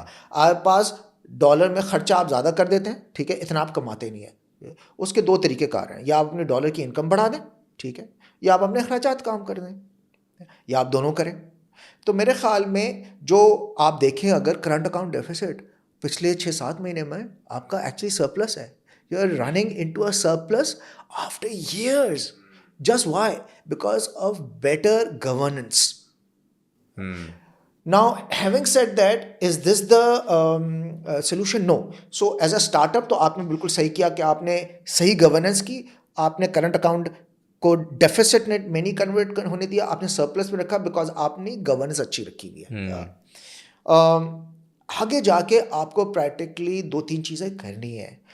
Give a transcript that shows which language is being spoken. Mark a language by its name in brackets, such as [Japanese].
[Urdu] آپ پاس ڈالر میں خرچہ آپ زیادہ کر دیتے ہیں, ٹھیک ہے, اتنا آپ کماتے نہیں ہیں. اس کے 2 طریقے کار ہیں, یا آپ اپنے ڈالر کی انکم بڑھا دیں, ٹھیک ہے, یا آپ اپنے اخراجات کام کر دیں, یا آپ دونوں کریں. تو میرے خیال میں جو آپ دیکھیں اگر کرنٹ اکاؤنٹ ڈیفیسٹ پچھلے 6-7 مہینے میں آپ کا ایکچولی سرپلس ہے. [English] You are running into a surplus after years. Just why? Because of better governance. Now, having said that, is this the solution? No. So, as a startup, [Urdu] تو آپ نے بالکل صحیح کیا کہ آپ نے صحیح گورننس کی, آپ نے کرنٹ اکاؤنٹ کو ڈیفیسٹ میں نہیں کنورٹ ہونے دیا, آپ نے سرپلس میں رکھا بیکاز آپ نے گورننس اچھی رکھی ہوئی ہے. آگے جا کے آپ کو پریکٹیکلی 2-3 چیزیں کرنی ہے.